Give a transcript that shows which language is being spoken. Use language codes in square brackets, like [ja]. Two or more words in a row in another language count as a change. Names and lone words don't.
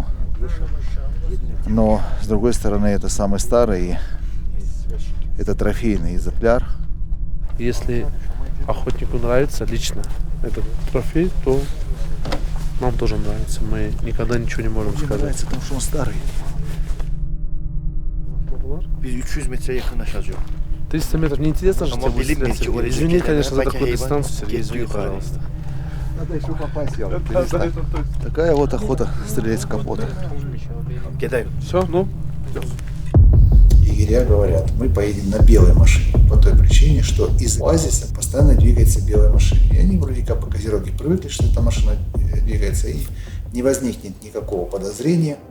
[ru] Но, с другой стороны, это самый старый, и это трофейный экземпляр. Если охотнику нравится лично этот трофей, то нам тоже нравится. Мы никогда ничего не можем сказать. Нравится, потому что он старый. [tr] Biz 300 metre yakınlaşacağız. [ru] 300 метров. Неинтересно же [tr] Ama [ru] тебе будет [tr] bilinmiyor [ru] стрелять, [tr] ki [ru] Сергей. [tr] oraya [ru] Извини, [tr] çekilen [ru] конечно, за [tr] belki [ru] такую [tr] hayvan [ru] дистанцию, Сергей, извини, [tr] getiriyor galiba. [ru] пожалуйста. Надо еще попасть, я перестань. Такая вот охота стрелять с капота. [tr] Gidelim. [ru] Все, ну, Егеря говорят, мы поедем на белой машине. По той причине, что из оазиса постоянно двигается белая машина. И они вроде как по Козероге привыкли, что эта машина двигается, и не возникнет никакого подозрения.